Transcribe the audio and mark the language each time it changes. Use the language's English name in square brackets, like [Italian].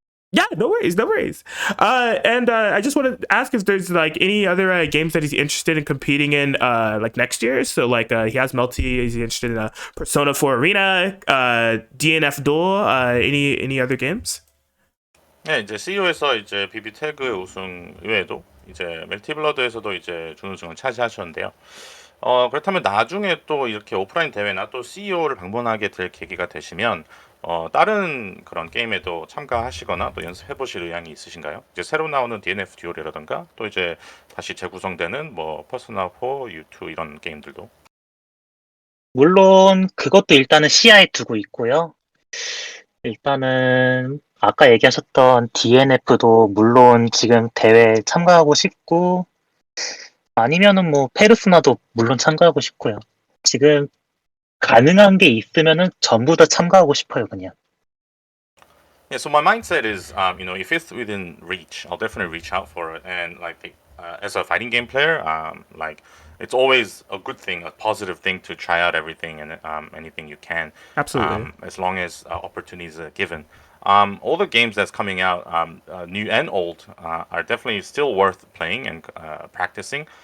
[English] Yeah, no worries, no worries. And I just want to ask if there's like any other games that he's interested in competing in like next year. So like he has Melty, is he interested in Persona 4 Arena, DNF Duel, any other games? [Korean] 네, 이제 CEO에서 이제 BB 태그 우승 이외에도 이제 멜티블러드에서도 이제 준우승을 차지하셨는데요. 그렇다면 나중에 또 이렇게 오프라인 대회나 또 CEO를 방문하게 될 계기가 되시면 다른 그런 게임에도 참가하시거나 또 연습해 보실 의향이 있으신가요? 이제 새로 나오는 DNF 듀얼이라던가 또 이제 다시 재구성되는 뭐 퍼스나 4, U2 이런 게임들도. 물론 그것도 일단은 시야에 두고 있고요. 일단은 아까 얘기하셨던 DNF도 물론 지금 대회에 참가하고 싶고 아니면은 뭐 페르소나도 물론 참가하고 싶고요. 지금 가능한 게 있으면은 전부 다 참가하고 싶어요, 그냥. [English] Yeah, so my mindset is, if it's within reach, I'll definitely reach out for it. And as a fighting game player, it's always a good thing, a positive thing to try out everything and anything you can. Absolutely. As long as opportunities are given. All the games that's coming out, new and old, are definitely still worth playing and practicing.